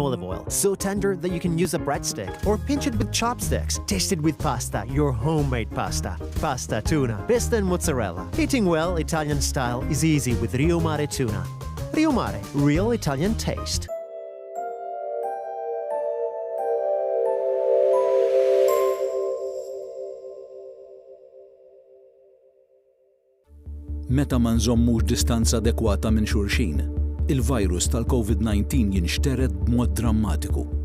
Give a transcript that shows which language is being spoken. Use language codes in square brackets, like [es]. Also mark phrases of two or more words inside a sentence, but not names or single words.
[en] olive oil, so tender that you can use a breadstick or pinch it with chopsticks. Taste it with pasta, your homemade pasta. Pasta tuna, pista and mozzarella. Eating well Italian style is easy with Rio Mare tuna. Rio Mare, real Italian taste. [mt] Meta ma nżommux distanza adekwata minn xulxin, il-virus tal-COVID-19 jinxtered b'mod drammatiku.